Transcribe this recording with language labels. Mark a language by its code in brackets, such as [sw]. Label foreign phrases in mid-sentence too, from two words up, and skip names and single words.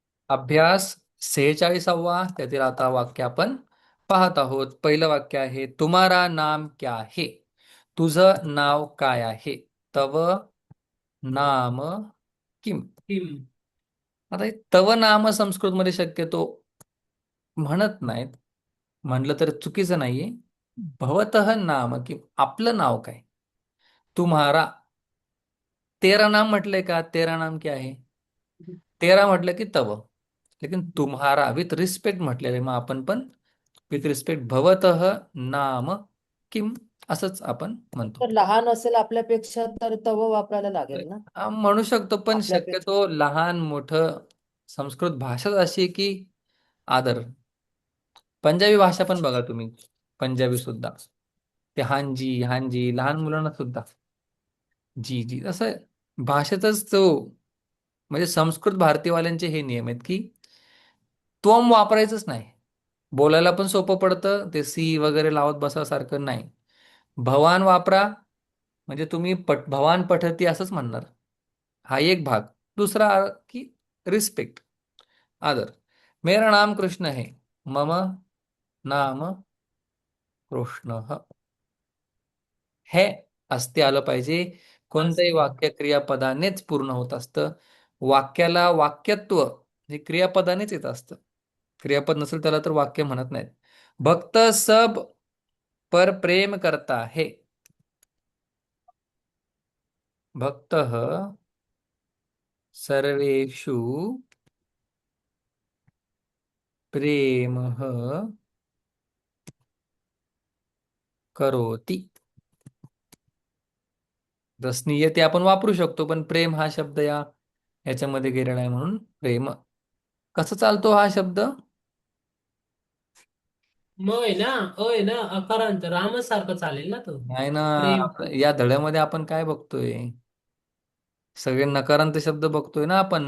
[mr] अभ्यास 46वा त्यातील आता वाक्य आपण पाहत आहोत. पहिलं वाक्य आहे, [hi] तुम्हारा नाम क्या है? [mr] तुझं नाव काय आहे? [sa] तव नाम किम? [mr] टीम. आता हे तव नाम संस्कृतमध्ये शक्यतो म्हणत नाहीत. म्हणलं तर चुकीचं नाहीये. [sa] भवतः नाम किम, [mr] आपलं नाव काय? [hi] तुम्हारा, तेरा नाम [mr] म्हटलंय का? [hi] तेरा नाम क्या है? [mr] तेरा म्हटलं की तव, [hi] लेकिन तुम्हारा [en] with respect [mr] म्हटलेलं आहे. मग आपण पण [en] with respect [sa] भवतः नाम किम [mr] असंच आपण म्हणतो. तर लहान असेल आपल्यापेक्षा तर तव वापरायला लागेल ना. म्हणू शकतो, पण आपल्यापेक्षा. शक्यतो लहान मोठं संस्कृत भाषाच अशी आहे की आदर. पंजाबी भाषा पण बघा तुम्ही, पंजाबी सुद्धा ते हांजी हांजी लहान मुलांना सुद्धा जी जी असं भाषेतच तो, म्हणजे संस्कृत भारतीयवाल्यांचे हे नियम आहेत की त्वम वापरायचंच नाही. बोलायला पण सोपं पडतं, ते सी वगैरे लावत बसासारखं नाही. भवान वापरा, म्हणजे तुम्ही [sa] भवान पठती [mr] असंच म्हणणार. हा एक भाग. दुसरा की रिस्पेक्ट, आदर. [hi] मेरा नाम कृष्ण है, [sa] मम नाम कृष्ण [mr] हे असते आलं पाहिजे. कोणतंही असते. वाक्य क्रियापदानेच पूर्ण होत असतं. वाक्याला वाक्यत्व हे क्रियापदानेच येत असतं. क्रियापद नसेल त्याला तर वाक्य म्हणत नाहीत. [hi] भक्त सब पर प्रेम करता है. [sa] भक्त सर्वेषु प्रेम करोति. [mr] रसनीय ते आपण वापरू शकतो, पण प्रेम हा शब्द याच्यामध्ये गेलेला आहे म्हणून प्रेम. कसं चालतो हा शब्द? मग आहे ना, आहे ना, अकारांत रामच सारखं चालेल ना तो. नाही ना. प्रेम. या धड्यामध्ये आपण काय बघतोय? सगळे नकारांत शब्द बघतोय ना आपण.